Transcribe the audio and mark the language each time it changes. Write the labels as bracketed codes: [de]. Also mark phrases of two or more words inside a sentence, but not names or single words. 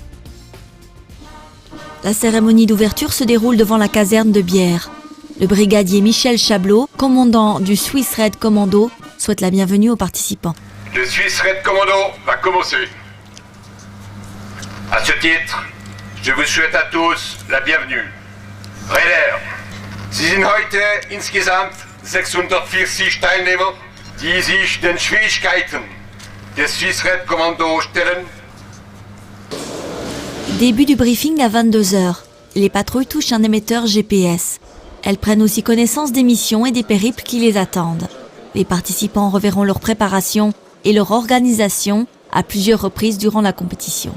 [fr] La cérémonie d'ouverture se déroule devant la caserne de Bière. Le brigadier Michel Chablot, commandant du Swiss Red Commando, souhaite la bienvenue aux participants. Le Swiss Red Commando va commencer. À ce titre, je vous souhaite à tous la bienvenue. [de] Reiter, Sie sind heute insgesamt 640 Teilnehmer, die sich den Schwierigkeiten des Swiss Red Commando stellen. [fr] Début du briefing à 22h. Les patrouilles touchent un émetteur GPS. Elles prennent aussi connaissance des missions et des périples qui les attendent. Les participants reverront leur préparation et leur organisation à plusieurs reprises durant la compétition.